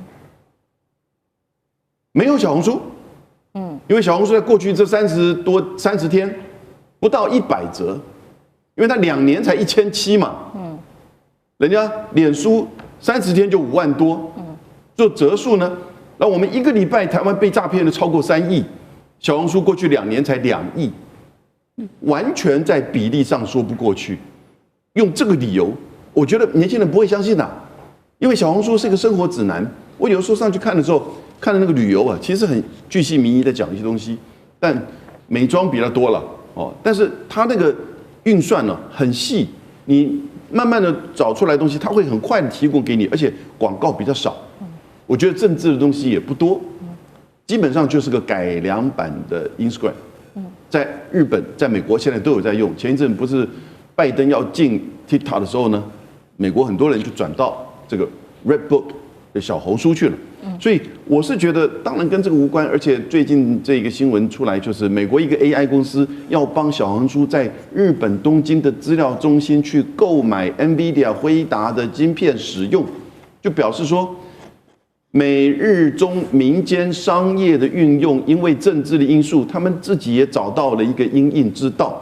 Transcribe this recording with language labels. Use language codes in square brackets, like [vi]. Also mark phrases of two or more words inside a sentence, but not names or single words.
[zh] 沒有小紅書，因為小紅書在過去這30天不到100則，因為它2年才1700嘛，人家臉書30天就5萬多，做則數呢，那我們1個禮拜台灣被詐騙的超過3億，小紅書過去2年才2億，完全在比例上說不過去。用這個理由，我覺得年輕人不會相信的，因為小紅書是一個生活指南。我有時候上去看的時候，看的那個旅遊啊，其實很巨細靡遺的講一些東西，但美妝比較多了哦。但是它那個運算呢很細，你慢慢的找出來的東西，它會很快的提供給你，而且廣告比較少。我覺得政治的東西也不多，基本上就是個改良版的 Instagram。在日本、在美國現在都有在用。前一陣不是拜登要進 TikTok 的時候呢，美國很多人就轉到這個 Redbook 的小紅書去了。所以我是覺得，當然跟這個無關。而且最近這個新聞出來，就是美國一個 AI 公司要幫小紅書在日本東京的資料中心去購買 NVIDIA 輝達的晶片使用，就表示說，美日中民間商業的運用，因為政治的因素，他們自己也找到了一個因應之道。